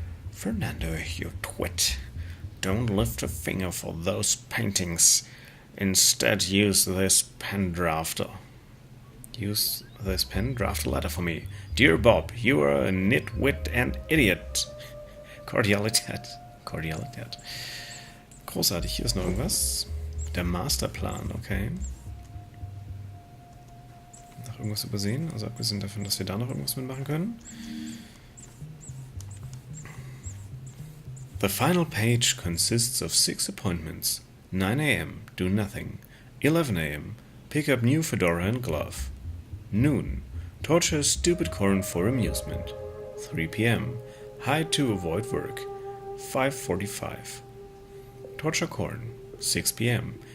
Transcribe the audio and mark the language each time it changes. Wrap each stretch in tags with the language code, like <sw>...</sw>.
<en>Fernando, you twit. Don't lift a finger for those paintings. Instead, use this pen drafter. Use this pen, draft a letter for me. Dear Bob, you are a nitwit and idiot.</en> <de>Kordialität. Kordialität. Großartig, hier ist noch irgendwas. Der Masterplan, okay. Noch irgendwas übersehen? Also abgesehen davon, dass wir da noch irgendwas mitmachen können.</de> <en>The final page consists of 6 appointments. 9 a.m. Do nothing. 11 a.m. Pick up new fedora and glove. Noon. Torture stupid corn for amusement. 3 p.m. Hide to avoid work. 5:45. Torture corn. 6 p.m.</en>